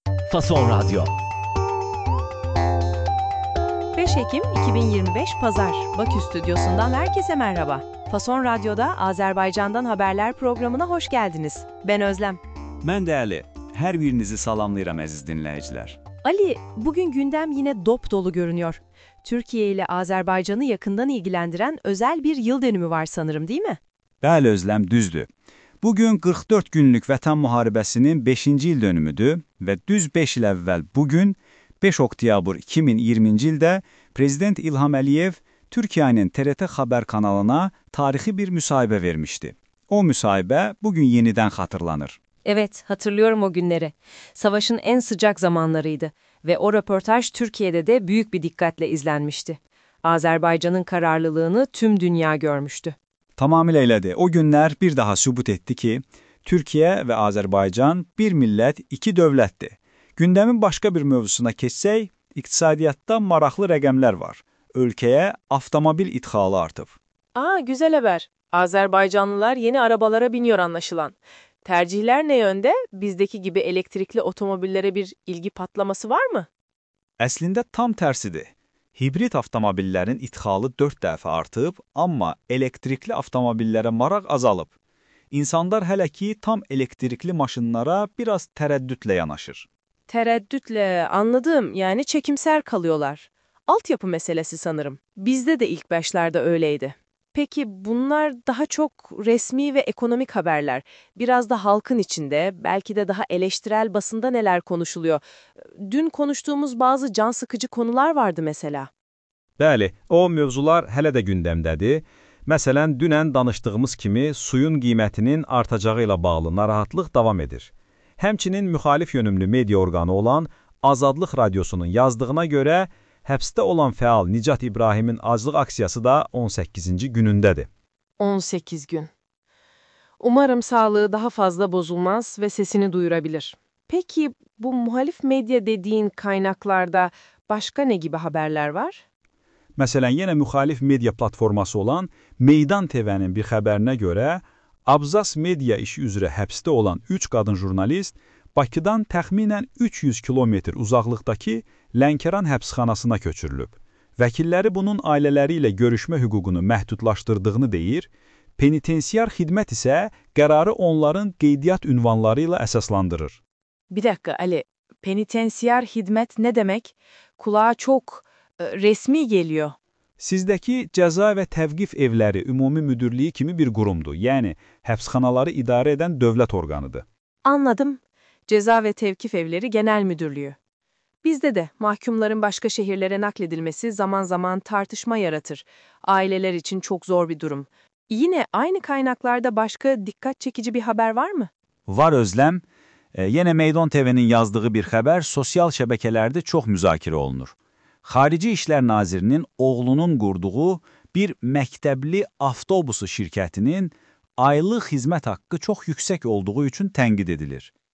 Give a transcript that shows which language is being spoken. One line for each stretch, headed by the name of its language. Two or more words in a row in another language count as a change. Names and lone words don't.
Turkish: Fason Radyo. 5 Ekim 2025 Pazar, Bakü Stüdyosu'ndan herkese merhaba. Fason Radyo'da Azerbaycan'dan haberler programına hoş geldiniz. Ben Özlem.
Azerbaijani: Mən də Əli. Hər birinizi salamlayıram əziz dinləyicilər.
Turkish: Ali, bugün gündem yine dop dolu görünüyor. Türkiye ile Azerbaycan'ı yakından ilgilendiren özel bir yıl dönümü var sanırım, değil mi?
Azerbaijani: Bəli Özləm, düzdür. Bugün 44 günlük Vətən müharibəsinin 5-ci il dönümüdür və düz 5 il əvvəl bugün 5 oktyabr 2020-ci ildə Prezident İlham Əliyev Türkiyənin TRT xəbər kanalına tarixi bir müsahibə vermişdi. O müsahibə bugün yenidən xatırlanır.
Turkish: Evet, hatırlıyorum o günleri. Savaşın en sıcak zamanlarıydı ve o röportaj Türkiye'de de büyük bir dikkatle izlenmişti. Azerbaycan'ın kararlılığını tüm dünya görmüştü.
Azerbaijani: Tamamilə elədir. O günlər bir daha sübut etdi ki, Türkiyə və Azərbaycan bir millət, iki dövlətdir. Gündəmin başqa bir mövzusuna keçsək, iqtisadiyyatda maraqlı rəqəmlər var. Ölkəyə avtomobil idxalı artıb.
Turkish: Güzel haber. Azerbaycanlılar yeni arabalara biniyor anlaşılan. Tercihler ne yönde? Bizdeki gibi elektrikli otomobillere bir ilgi patlaması var mı?
Azerbaijani: Əslində tam tərsidir. Hibrid avtomobillərin idxalı 4 dəfə artıb, amma elektrikli avtomobillərə maraq azalıb. İnsanlar hələ ki tam elektrikli maşınlara biraz tərəddüdlə yanaşır.
Turkish: Tereddütle anladım. Yani çekimser kalıyorlar. Altyapı meselesi sanırım. Bizde de ilk başlarda öyleydi. Peki bunlar daha çok resmi ve ekonomik haberler. Biraz da halkın içinde, belki de daha eleştirel basında neler konuşuluyor? Dün konuştuğumuz bazı can sıkıcı konular vardı mesela.
Azerbaijani: Bəli, o mövzular hələ də gündəmdədir. Məsələn, dünən danışdığımız kimi suyun qiymətinin artacağı ilə bağlı narahatlıq davam edir. Həmçinin müxalif yönümlü media orqanı olan Azadlıq Radyosunun yazdığına görə həbsdə olan fəal Nicat İbrahimin aclıq aksiyası da 18-ci günündədir.
Turkish: 18 gün. Umarım sağlığı daha fazla bozulmaz ve sesini duyurabilir. Peki bu muhalif medya dediğin kaynaklarda başka ne gibi haberler var?
Azerbaijani: Məsələn, yenə müxalif media platforması olan Meydan TV-nin bir xəbərinə görə, Abzas media işi üzrə həbsdə olan 3 qadın jurnalist Bakıdan təxminən 300 kilometr uzaqlıqdakı Lənkəran həbsxanasına köçürülüb. Vəkilləri bunun ailələri ilə görüşmə hüququnu məhdudlaşdırdığını deyir, penitensiar xidmət isə qərarı onların qeydiyyat ünvanları ilə əsaslandırır.
Turkish: Bir dakika Ali, penitensiyar hizmet ne demek? Kulağa çok resmi geliyor.
Azerbaijani: Sizdəki Cəza və Təvqif Evləri Ümumi Müdürlüyü kimi bir qurumdur, yəni həbsxanaları idarə edən dövlət orqanıdır.
Turkish: Anladım. Ceza ve Tevkif Evleri Genel Müdürlüğü. Bizde de mahkumların başka şehirlere nakledilmesi zaman zaman tartışma yaratır. Aileler için çok zor bir durum. Yine aynı kaynaklarda başka dikkat çekici bir haber var mı?
Azerbaijani: Var Özləm. Yenə Meydan TV-nin yazdığı bir xəbər sosial şəbəkələrdə çox müzakirə olunur. Xarici İşlər Nazirinin oğlunun qurduğu bir məktəbli avtobusu şirkətinin aylıq xidmət haqqı çox yüksək olduğu üçün tənqid edilir.